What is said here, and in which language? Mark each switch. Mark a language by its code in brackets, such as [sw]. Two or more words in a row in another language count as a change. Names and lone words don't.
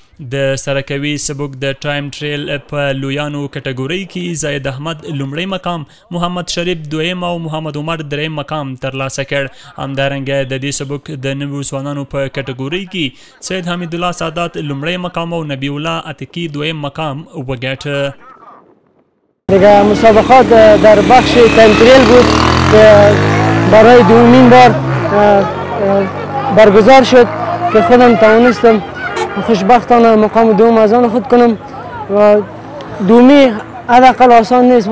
[ps] د سرکوي سبک د [en] time trial [ps] په لویانو کټګورۍ کې زاید احمد لومړی مقام، محمد شریف دویم او محمد عمر دریم مقام ترلاسه کړ. همدارنګه د دې سبک د نویو ځوانانو په کټګورۍ کې سید حمید الله سادات لومړی مقام او نبی الله عتیقی دویم مقام وګټه. [fa] دیگه مسابقات در بخش [en] time trial [fa] بود که برای دومین بار برگزار شد که خودم توانستم خوشبختانه مقام دوم از آن خود کنم و دومی حداقل آسان نیست.